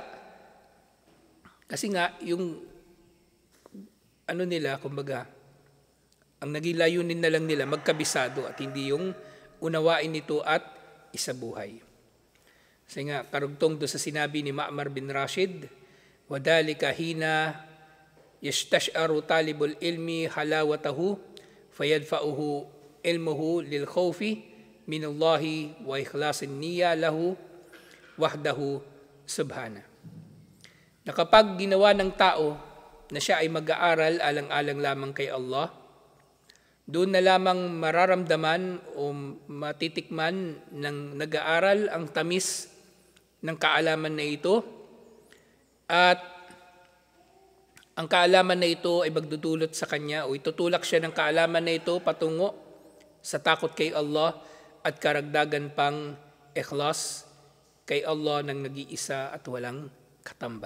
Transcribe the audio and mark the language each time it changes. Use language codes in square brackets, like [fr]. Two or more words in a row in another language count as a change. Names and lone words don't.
[tl] Kasi nga, yung nila, kumbaga, ang naging layunin na lang nila, magkabisado at hindi yung unawain ito at isabuhay. Kasi nga, karugtong doon sa sinabi ni Ma'mar bin Rashid, [ar] وَذَلِكَ حِينَ يَسْتَشْعَرُ طَالِبُ الْعِلْمِ حَلَاوَتَهُ فَيَدْفَعُهُ عِلْمُهُ لِلْخَوْفِ مِنَ اللَّهِ وَإِخْلَاصِ النِّيَّةِ لَهُ وَحْدَهُ سُبْحَانَهُ. [tl] Na kapag ginawa ng tao na siya ay mag-aaral alang-alang lamang kay Allah, doon na lamang mararamdaman o matitikman ng nag-aaral ang tamis ng kaalaman na ito, at ang kaalaman na ito ay magdudulot sa kanya o itutulak siya ng kaalaman na ito patungo sa takot kay Allah at karagdagan pang ikhlas kay Allah ng nag-iisa at walang katambal.